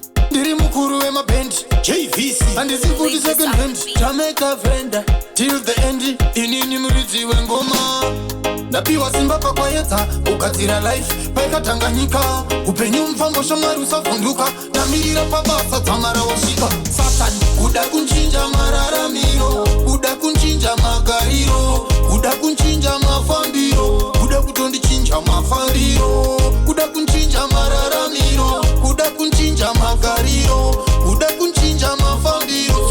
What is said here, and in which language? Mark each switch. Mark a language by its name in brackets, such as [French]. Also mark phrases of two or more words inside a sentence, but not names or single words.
[Shona] Ndiri mukuru wemabhendi, J V C. Handisi futi [English] second hand. Jamaica friend, till the end. [Shona] Inini muridzi wengoma. Ndapiwa simba pakwaedza, kugadzira life, paikatanga nyika. Upenyu mufambo, shamwari usavhunduka. Ndamirira pabasa, dzamara wasvika. Satan, kuda kunchinja mararamiro, kuda kunchinja magariro, kuda kunchinja mafambiro, kuda kutondichinja mafariro, kuda kunchinja mararamiro, kuda kunchinja magariro, kuda kunchinja mafambiro.